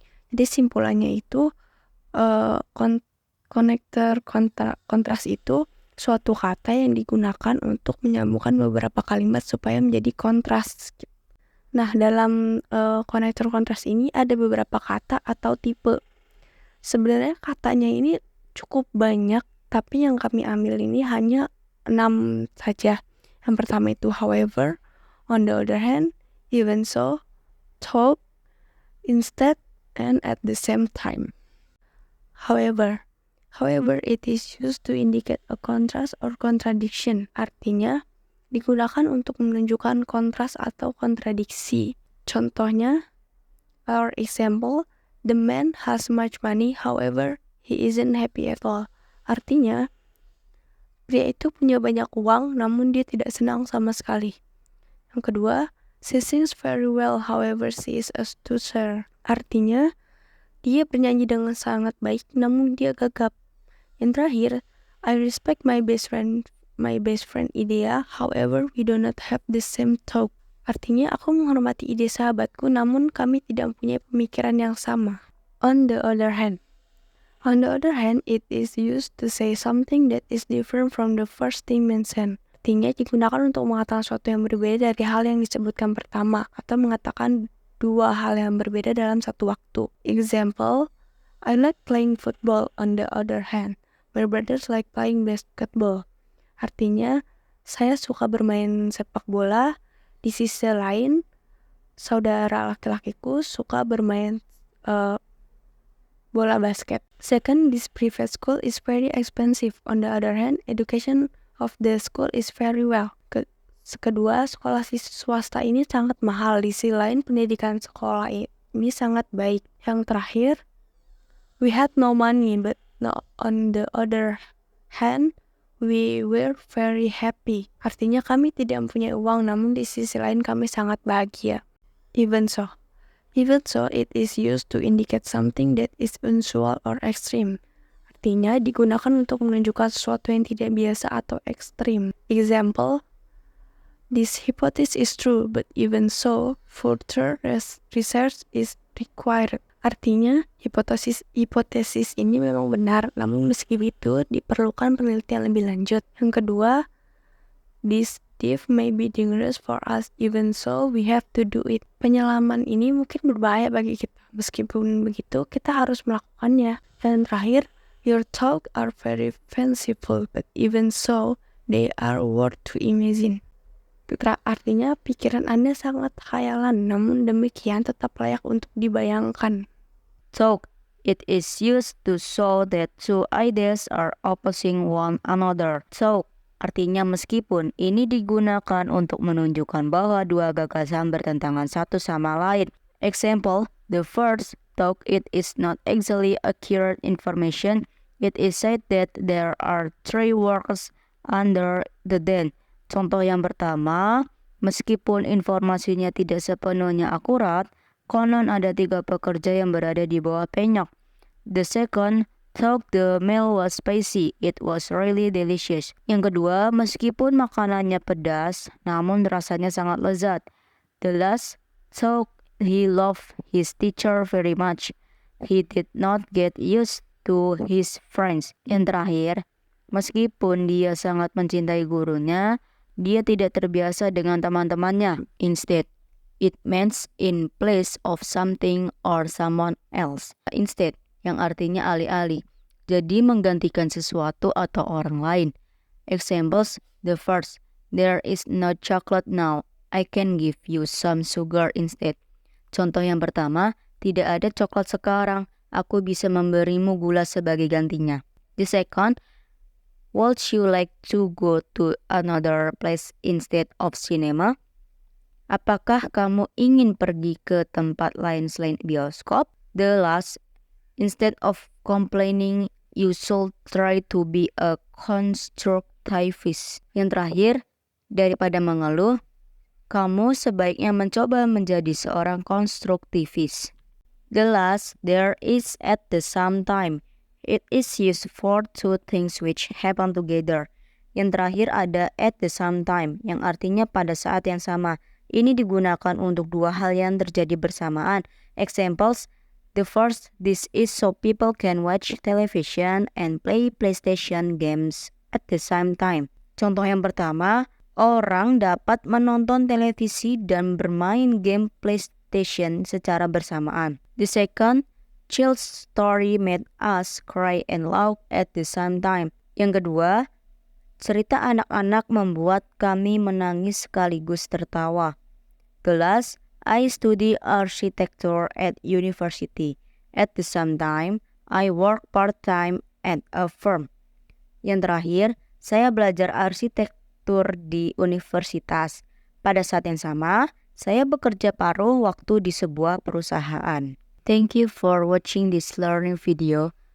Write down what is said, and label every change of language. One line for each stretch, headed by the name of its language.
Indonesian: Jadi simpulannya itu konektor kontras itu suatu kata yang digunakan untuk menyambungkan beberapa kalimat supaya menjadi kontras. Nah, dalam konektor kontras ini ada beberapa kata atau tipe. Sebenarnya katanya ini cukup banyak, tapi yang kami ambil ini hanya 6 saja. Yang pertama itu
English: however, on the other hand, even so, though, instead, and at the same time. However, it is used to indicate a contrast or contradiction.
Indonesian: Artinya, digunakan untuk menunjukkan kontras atau kontradiksi. Contohnya,
English: our example, the man has much money, however, he isn't happy at all.
Indonesian: Artinya, pria itu punya banyak uang, namun dia tidak senang sama sekali. Yang kedua,
English: she sings very well, however, she is a stutterer.
Indonesian: Artinya, dia bernyanyi dengan sangat baik, namun dia gagap. Yang terakhir,
English: I respect my best friend Idea, however, we do not have the same thought.
Indonesian: Artinya, aku menghormati ide sahabatku, namun kami tidak mempunyai pemikiran yang sama.
English: On the other hand, it is used to say something that is different from the first thing mentioned.
Indonesian: Artinya digunakan untuk mengatakan sesuatu yang berbeda dari hal yang disebutkan pertama, atau mengatakan dua hal yang berbeda dalam satu waktu.
English: Example, I like playing football. On the other hand, my brothers like playing basketball.
Indonesian: Artinya, saya suka bermain sepak bola. Di sisi lain, saudara laki-lakiku suka bermain bola basket.
English: Second, this private school is very expensive. On the other hand, education of the school is very well.
Indonesian: Kedua, sekolah swasta ini sangat mahal. Di sisi lain, pendidikan sekolah ini sangat baik. Yang terakhir,
English: we had no money, but on the other hand, we were very happy.
Indonesian: Artinya kami tidak mempunyai uang, namun di sisi lain kami sangat bahagia.
English: Even so, it is used to indicate something that is unusual or extreme.
Indonesian: Artinya digunakan untuk menunjukkan sesuatu yang tidak biasa atau ekstrim.
English: Example, this hypothesis is true, but even so, further research is required.
Indonesian: Artinya, hipotesis ini memang benar, namun meski begitu diperlukan penelitian lebih lanjut. Yang kedua,
English: this dive may be dangerous for us, even so we have to do it.
Indonesian: Penyelaman ini mungkin berbahaya bagi kita. Meskipun begitu, kita harus melakukannya. Dan terakhir,
English: your thoughts are very fanciful, but even so, they are worth to imagine.
Indonesian: Artinya, pikiran Anda sangat khayalan, namun demikian tetap layak untuk dibayangkan.
English: Thought, it is used to show that two ideas are opposing one another.
Indonesian: Thought, artinya meskipun ini digunakan untuk menunjukkan bahwa dua gagasan bertentangan satu sama lain.
English: Example, the first thought it is not exactly accurate information. It is said that there are three workers under the den.
Indonesian: Contoh yang pertama, meskipun informasinya tidak sepenuhnya akurat, konon ada 3 pekerja yang berada di bawah penyok.
English: The second, thought the meal was spicy, it was really delicious.
Indonesian: Yang kedua, meskipun makanannya pedas, namun rasanya sangat lezat.
English: The last, thought he loved his teacher very much. He did not get used to his friends.
Indonesian: Yang terakhir, meskipun dia sangat mencintai gurunya, dia tidak terbiasa dengan teman-temannya.
English: Instead, it means in place of something or someone else.
Indonesian: Instead, yang artinya alih-alih. Jadi menggantikan sesuatu atau orang lain.
English: Examples, the first, there is no chocolate now. I can give you some sugar instead.
Indonesian: Contoh yang pertama, tidak ada coklat sekarang. Aku bisa memberimu gula sebagai gantinya.
English: The second, would you like to go to another place instead of cinema?
Indonesian: Apakah kamu ingin pergi ke tempat lain selain bioskop?
English: The last, instead of complaining, you should try to be a constructivist.
Indonesian: Yang terakhir, daripada mengeluh, kamu sebaiknya mencoba menjadi seorang konstruktivis.
English: The last, there is at the same time. It is used for two things which happen together.
Indonesian: Yang terakhir ada
English: at the same time,
Indonesian: yang artinya pada saat yang sama. Ini digunakan untuk dua hal yang terjadi bersamaan.
English: Examples, the first, this is so people can watch television and play PlayStation games at the same time.
Indonesian: Contoh yang pertama, orang dapat menonton televisi dan bermain game PlayStation secara bersamaan.
English: The second, Chill's story made us cry and laugh at the same time.
Indonesian: Yang kedua, cerita anak-anak membuat kami menangis sekaligus tertawa.
English: The last, I study architecture at university. At the same time, I work part-time at a firm.
Indonesian: Yang terakhir, saya belajar arsitektur di universitas. Pada saat yang sama, saya bekerja paruh waktu di sebuah perusahaan.
English: Thank you for watching this learning video.